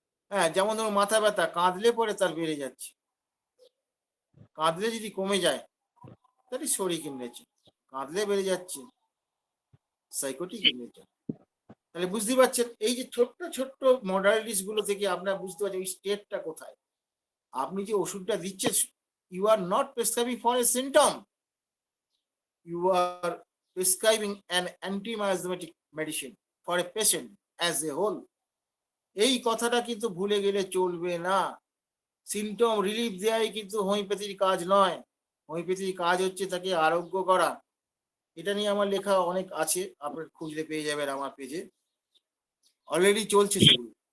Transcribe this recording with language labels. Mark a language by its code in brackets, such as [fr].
[bn] হ্যাঁ, যেমন ধরুন মাথা ব্যথা, কাঁদলে পরে তার বেড়ে যাচ্ছে, কাঁদলে যদি কমে যায় তাহলে শরিক ইন নেচার, কাঁদলে বেড়ে যাচ্ছে সাইকোটিক ইন নেচার। তাহলে বুঝতে পারছেন, এই যে ছোট্ট ছোট্ট মডালিটিস গুলো থেকে আপনারা বুঝতে পারছেন এই স্টেটটা কোথায়। আপনি যে ওষুধটা দিচ্ছেন, [en] You are not prescribing for a symptom, you are prescribing an anti-miasmatic medicine for a patient as a whole. [bn] এই কথাটা কিন্তু ভুলে গেলে চলবে না। সিমটম রিলিফ দেওয়াই কিন্তু হোমিওপ্যাথির কাজ নয়। হোমিওপ্যাথির কাজ হচ্ছে তাকে আরোগ্য করা। এটা নিয়ে আমার লেখা অনেক আছে, আপনার খুঁজলে পেয়ে যাবেন আমার পেজে, অলরেডি চলছে সেগুলো।